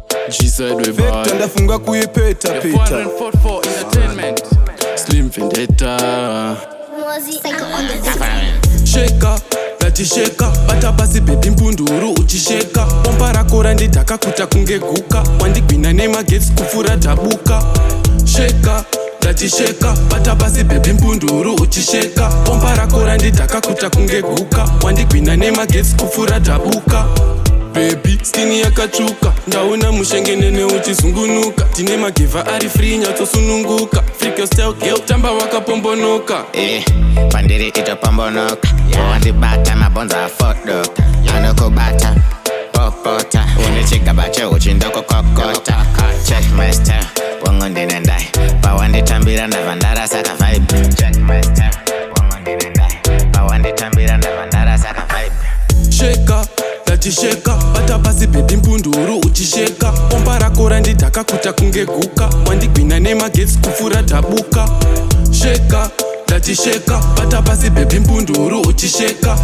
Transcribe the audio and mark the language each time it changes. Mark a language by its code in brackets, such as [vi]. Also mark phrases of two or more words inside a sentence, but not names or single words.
[sn] G-side we Vector buy. ndafunga kuipeta, The peta. [en] four hundred forty-four Entertainment. [sn] Slim Vendetta. Mozzie Psycho on the Sheka, ndati sheka, bata pasi baby mpunduru uchisheka. Bomba rako randidhaka kuta kunge guka. Wandigwina nemagetsi kufura dhabuka. Sheka, ndati sheka, bata pasi baby mpunduru uchisheka. Bomba rako randidhaka kuta kunge guka. Wandigwina nemagetsi kufura dhabuka. Baby, skin yakatsvuka, ndaona mushengenene uchizungunuka. Tine magevha ari free, nyatsosununguka. [en] Freak your style, girl, [sn] tamba wakapombonoka. Eh, pandiri itopombonoka. Wandibata mabhonzo afodoka. Anokubata, popota. Une chigaba cheuchi ndokukokota. [en] Check my style, [sn] wangu ndine ndai. Pawanditambira ndabva ndarasa ka vibe. [en] Check my style, [sn] wangu ndine ndai. Pawanditambira ndabva ndarasa ka vibe. Sheka, ndati sheka, bata pasi baby mpunduru uchisheka. Bomba rako randidhaka kuta kunge guka. Wandigwina nemagetsi kufura dhabuka. Sheka, ndati sheka, bata pasi baby mpunduru uchisheka.